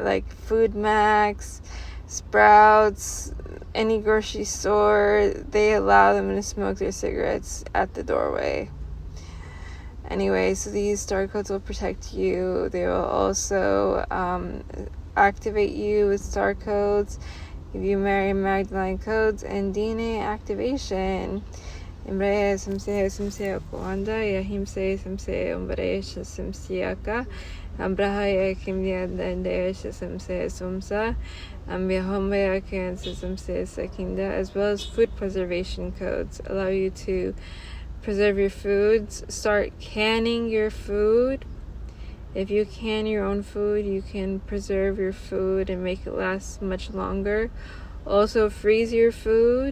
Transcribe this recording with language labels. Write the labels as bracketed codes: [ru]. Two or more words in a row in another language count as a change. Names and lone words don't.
[en] Like Food Max, Sprouts, any grocery store, they allow them to smoke their cigarettes at the doorway. Anyway, so these star codes will protect you. They will also activate you with star codes, give you Mary Magdalene codes, and DNA activation. Imraya samsaya kuanda yahimse samsaya umbraya samsiyaka ambrahaya kimya dandaya samsaya sumsa ambihomaya kansa samsaya sakinda, as well as food preservation codes allow you to preserve your foods. Start canning your food. If you can your own food, you can preserve your food and make it last much longer. Also, freeze your food.